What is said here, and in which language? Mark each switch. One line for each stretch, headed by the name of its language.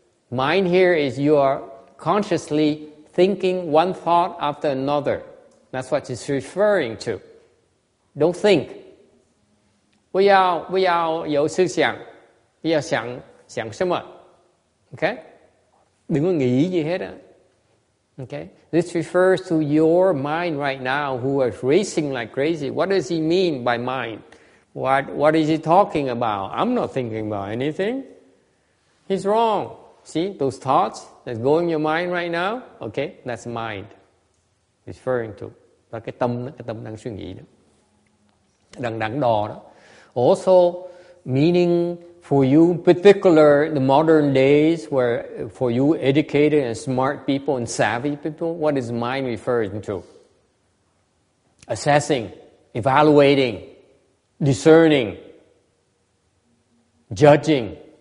English: Mind here is you are consciously thinking one thought after another. That's what it's referring to. Don't think.
Chinese: 不要有思想，不要想什么。
Vietnamese: Okay? Đừng có nghĩ gì hết á. Okay?
English: This refers to your mind right now who is racing like crazy. What does he mean by mind? What is he talking about? I'm not thinking about anything. He's wrong. See, those thoughts that's going in your mind right now, okay, that's mind. Referring to.
Vietnamese: Đó cái tâm đang suy nghĩ đó. Đang đắn đo đó.
English: Also, meaning for you, particular the modern days where for you educated and smart people and savvy people, what is mind referring to? Assessing, evaluating, discerning, judging.